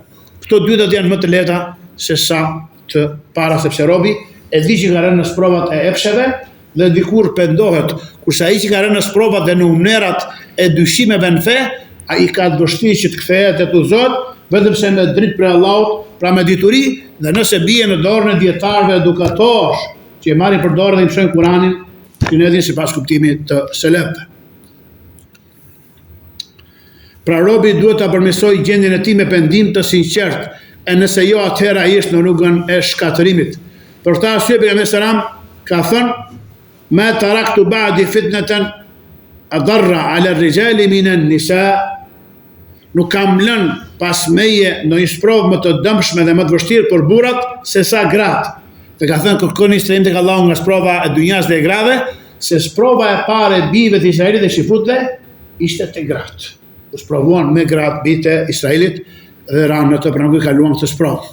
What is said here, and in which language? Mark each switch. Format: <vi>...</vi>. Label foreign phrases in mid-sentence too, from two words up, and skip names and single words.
<sq>Këto dy do të janë më të lehta se sa të para, sepse robi e di që ka rënë në sprovat e epsheve dhe dikur pendohet, kurse ai që ka rënë në sprovat dhe në umnerat e dyshimeve në fe, ai ka të vështirë që të kthehet e të udhëzohet, vetëm se me dritë prej Allahut, pra me dituri, dhe nëse bie në dorën e dietarëve edukatorë, që e marrin për dorë dhe i mësojnë Kur'anin, që ne dinë sipas kuptimit të selefëve. Pra robi duhet ta përmirësojë gjendjen e tij me pendim të sinqert, e nëse jo, atëherë ai është në rrugën e shkatërimit. Për këtë arsye pejgamberi sallam ka thënë:</sq> <ar>"ما تركت بعدي فتنة أضر على الرجال من النساء."</ar> <sq>Nuk kam lënë pas meje ndonjë sprovë më të dëmshme dhe më të vështirë për burrat se sa gratë. Dhe ka thënë kërkoni strehim tek Allahu nga sprova e dunjas dhe e grave, se sprova e parë e bijve të Israelit dhe shifutëve ishte te gratë. U sprovuan me gratë bijtë e Israelit dhe ranë në të pra nuk i kaluan këtë sprovë.</sq>